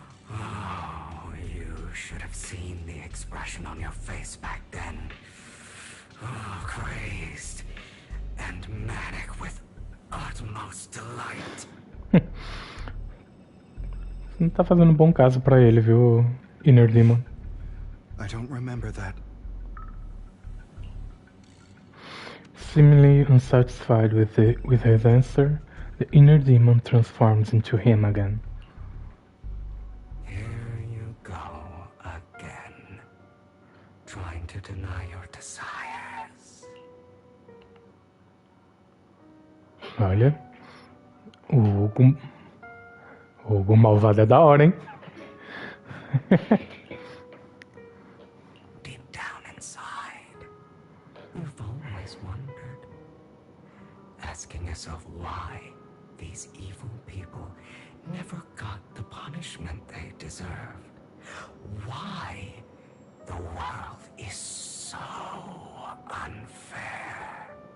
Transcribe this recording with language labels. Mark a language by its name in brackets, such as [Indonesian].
[English] Oh, you should have seen the expression on your face back then. Oh, crazed and manic with utmost delight. [Portuguese] Não tá fazendo um bom caso pra ele, viu, Inner Demon? [English] I don't remember that. Seemingly unsatisfied with his answer, the inner demon transforms into him again. Here you go again, trying to deny your desires. [Portuguese] Olha, o Hugo malvado é da hora, hein? [English] Deep down inside, you've always wondered, asking yourself why these evil people never got the punishment they deserved. Why the world is so unfair.